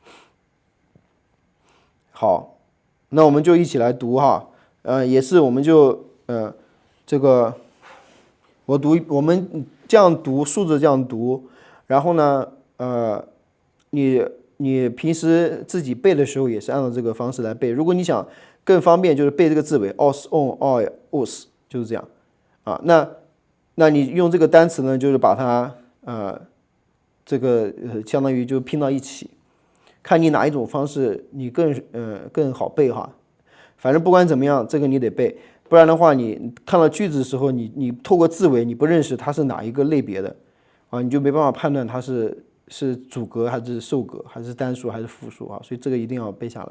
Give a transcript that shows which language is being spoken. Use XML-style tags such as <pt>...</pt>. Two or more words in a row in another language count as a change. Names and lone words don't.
<zh>好，那我们就一起来读也是我们就这个我们这样读，竖着这样读，然后呢你平时自己背的时候也是按照这个方式来背。如果你想更方便，就是背这个字尾</zh> <el>ος ον οι ος</el> <zh>就是这样那你用这个单词呢，就是把它这个相当于就拼到一起，看你哪一种方式你更好背反正不管怎么样，这个你得背，不然的话你看到句子的时候，你透过字尾你不认识它是哪一个类别的你就没办法判断它是主格还是受格还是单数还是复数所以这个一定要背下来。</zh>